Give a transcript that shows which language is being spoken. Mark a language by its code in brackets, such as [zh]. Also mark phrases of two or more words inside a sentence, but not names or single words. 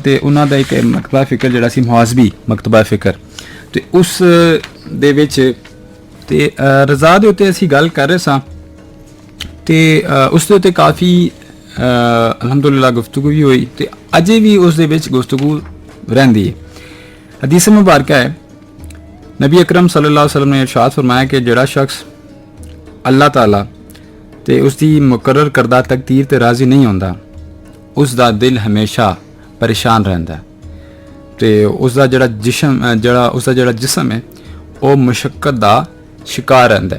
[pa] ਤੇ ਉਹਨਾਂ ਦਾ ਇੱਕ ਮਕਤਬਾ ਫਿਕਰ ਜਿਹੜਾ ਸੀ ਮੁਹਾਜ਼ਬੀ ਮਕਤਬਾ ਫਿਕਰ, ਤੇ ਉਸ ਦੇ ਵਿੱਚ ਤੇ ਰਜ਼ਾ ਦੇ ਉੱਤੇ ਅਸੀਂ ਗੱਲ ਕਰ ਰਹੇ ਸਾਂ ਤੇ ਉਸ ਦੇ ਉੱਤੇ ਕਾਫੀ ਅਲਹਮਦੁਲਿਲਾ ਗੁਫ਼ਤਗੂ ਵੀ ਹੋਈ ਤੇ ਅਜੇ ਵੀ ਉਸ ਦੇ ਵਿੱਚ ਗੁਫ਼ਤਗੂ ਰਹਿੰਦੀ ਹੈ। ਹਦੀਸ ਮੁਬਾਰਕਾ ਹੈ, ਨਬੀ ਅਕਰਮ [ar] صلى الله عليه وسلم [ur] نے ارشاد فرمایا کہ [pa] ਜਿਹੜਾ ਸ਼ਖਸ ਅੱਲਾਹ ਤਾਲਾ ਤੇ ਉਸ ਦੀ ਮੁਕਰਰ ਕਰਦਾ ਤਕਦੀਰ ਤੇ ਰਾਜ਼ੀ ਨਹੀਂ ਹੁੰਦਾ, ਉਸ ਦਾ ਦਿਲ ਹਮੇਸ਼ਾ ਪਰੇਸ਼ਾਨ ਰਹਿੰਦਾ ਤੇ ਉਸ ਦਾ ਜਿਹੜਾ ਜਿਸਮ ਹੈ ਉਹ ਮੁਸ਼ੱਕਤ ਦਾ ਸ਼ਿਕਾਰ ਰਹਿੰਦਾ।